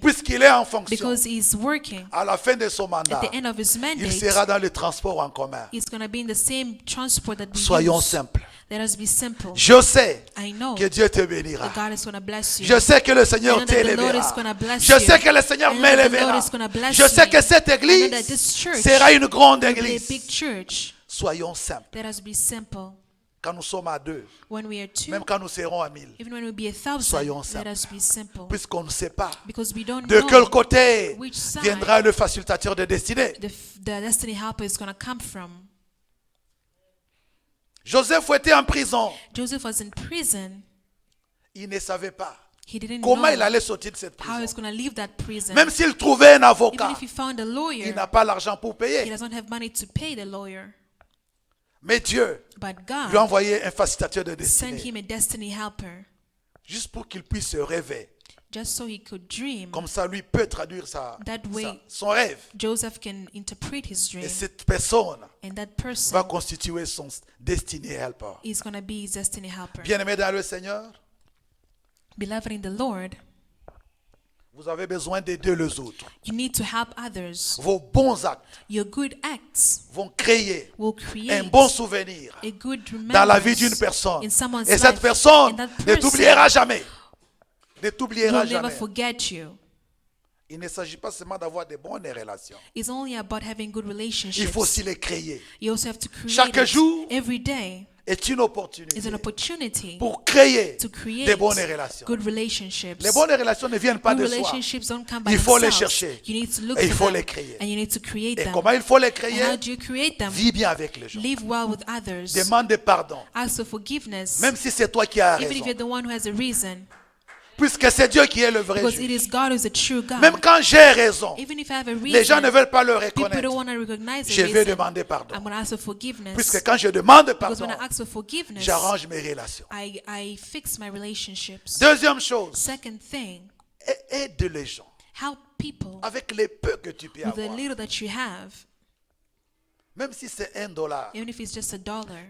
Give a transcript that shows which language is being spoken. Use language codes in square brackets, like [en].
[fr] puisqu'il est en fonction, [en] because he's working [fr] à la fin de son [en] at [fr] mandat, [en] the end of his [fr] il [en] mandate, [fr] sera dans le transport en commun. [en] he's going to be in the same transport that we [fr] Soyons [en] use. [fr] simples. [en] Let us be simple. [fr] Je sais [en] I know [fr] que Dieu te bénira. [en] that God is going to bless you. [fr] Je sais que le [en] I know that the Lord [fr] t'élèvera. [en] is gonna bless [fr] Je [en] you. [fr] sais que le Seigneur [en] I know that the Lord [fr] m'élèvera. [en] is gonna bless [fr] Je sais [en] me. [fr] que cette [en] I know that [fr] église [en] this church [fr] sera une grande [en] will be a [fr] église. [en] big church. [fr] Soyons simples. [en] Let us be simple. [fr] Quand nous sommes à 2, [en] When we are two, [fr] même quand nous serons à 1000, [en] even when we be 1,000, [fr] soyons [en] let us be simple. [fr] puisqu'on ne sait pas [en] Because we don't [fr] de quel [en] know [fr] côté [en] which side [fr] viendra le facilitateur de destinée. [en] the destiny helper is going to come from. [fr] Joseph était en prison. [en] Joseph was in prison. [fr] Il ne savait pas [en] He didn't [fr] comment il [en] know [fr] allait sortir de cette [en] how he's [fr] prison. [en] going to leave that prison. [fr] Même s'il trouvait un [en] Even [fr] avocat, [en] if he found a [fr] il [en] lawyer, [fr] n'a pas l'argent pour [en] he [fr] payer. [en] doesn't have money to pay the lawyer. [fr] Mais Dieu [en] But [fr] lui a [en] God [fr] envoyé un facilitateur de [en] sent [fr] destinée, [en] him a destiny helper [fr] juste pour qu'il puisse se rêver. [en] just so he could dream. [fr] Comme ça, lui peut traduire [en] That way, [fr] son rêve. [en] Joseph can interpret his [fr] Et [en] dream, [fr] cette personne [en] and that person [fr] va constituer son [en] destiny helper. is going to be his destiny helper. [fr] Bien-aimés dans le Seigneur, [en] Beloved in the Lord, [fr] vous avez besoin d'aider les autres. [en] you need to help others. [fr] Vos bons actes [en] Your good acts [fr] vont créer [en] will create [fr] bon souvenir [en] a good [fr] dans la vie d'une [en] remembrance [fr] personne. [en] in someone's [fr] Et cette [en] life. [fr] personne [en] And that [fr] ne [en] person [fr] t'oubliera jamais. Ne t'oubliera [en] will never [fr] jamais. [en] forget you. [fr] Il ne s'agit pas seulement d'avoir de bonnes relations. [en] It's only about having good [fr] Il faut [en] relationships. [fr] aussi les créer. [en] You also have to create [fr] Chaque [en] it. [fr] jour [en] Every day [fr] est une [en] is [fr] opportunité [en] an opportunity [fr] pour créer [en] to create [fr] de bonnes relations. [en] good relationships. [fr] Les bonnes relations ne viennent pas [en] Good [fr] de soi. [en] relationships don't come by [fr] Il faut les [en] themselves. [fr] chercher. [en] You need to look [fr] Et il [en] for [fr] faut [en] them, [fr] les créer. [en] and you need to create [fr] Et [en] them. [fr] comment il faut les [en] And [fr] créer? [en] how do you create them? [fr] Vis bien avec les gens. [en] Live well with others. [fr] Demande pardon. [en] Ask for forgiveness. [fr] Même si c'est toi qui as [en] Even if [fr] raison. [en] you're the one who has a reason. [fr] Puisque c'est Dieu qui est le vrai [en] Because it [fr] juge. [en] is God who is the true God. [fr] Même quand j'ai raison, [en] Even if I have a [fr] les gens ne [en] reason, [fr] veulent pas le [en] people [fr] reconnaître. [en] don't want to recognize [fr] Je [en] the [fr] vais [en] reason. [fr] demander pardon. [en] I'm going to ask for forgiveness. [fr] Puisque quand je demande [en] Because [fr] pardon, [en] when I ask for forgiveness, [fr] j'arrange mes relations. [en] I fix my relationships. [fr] Deuxième chose, [en] Second thing, [fr] aide les gens [en] help people [fr] avec les peu que tu peux [en] with the [fr] avoir. [en] little that you have, [fr] Même si c'est $1. [en] even if it's just $1.